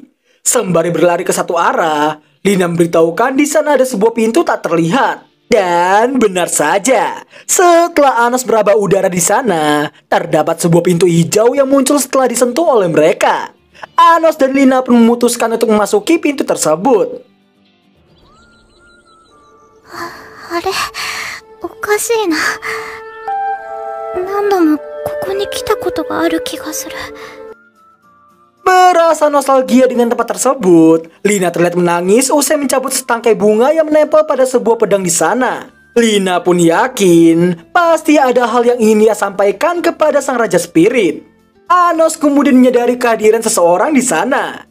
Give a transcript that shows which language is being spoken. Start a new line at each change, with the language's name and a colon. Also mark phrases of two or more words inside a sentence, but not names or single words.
Indonesian: Sembari berlari ke satu arah, Lina memberitahukan di sana ada sebuah pintu tak terlihat. Dan benar saja, setelah Anos meraba udara di sana, terdapat sebuah pintu hijau yang muncul setelah disentuh oleh mereka. Anos dan Lina pun memutuskan untuk memasuki pintu tersebut.
Japanese: あれ、おかしいな。何度もここに来たことがある気がする。
Indonesian: Merasa nostalgia dengan tempat tersebut, Lina terlihat menangis usai mencabut setangkai bunga yang menempel pada sebuah pedang di sana. Lina pun yakin pasti ada hal yang ingin ia sampaikan kepada sang Raja Spirit. Anos kemudian menyadari kehadiran seseorang di sana.